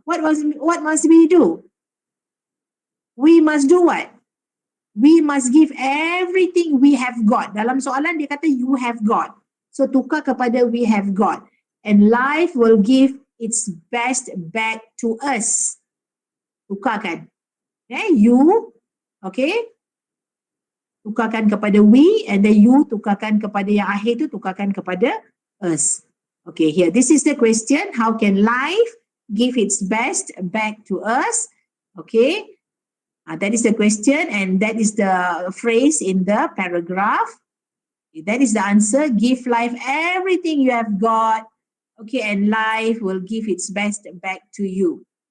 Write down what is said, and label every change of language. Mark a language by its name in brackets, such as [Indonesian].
[English] What must we do? We must do what? We must give everything we have got. [Malay] Dalam soalan dia kata [English] you have got. [Malay] So tukar kepada [English] we have got. And life will give its best back to us. [Malay] Tukarkan. Okay, you. Okay. Tukarkan kepada we and then you tukarkan kepada yang akhir tu tukarkan kepada us. [English] Okay, here. This is the question. How can life give its best back to us? Okay. That is the question and that is the phrase in the paragraph. That is the answer. Give life everything you have got. Okay, and life will give its best back to you.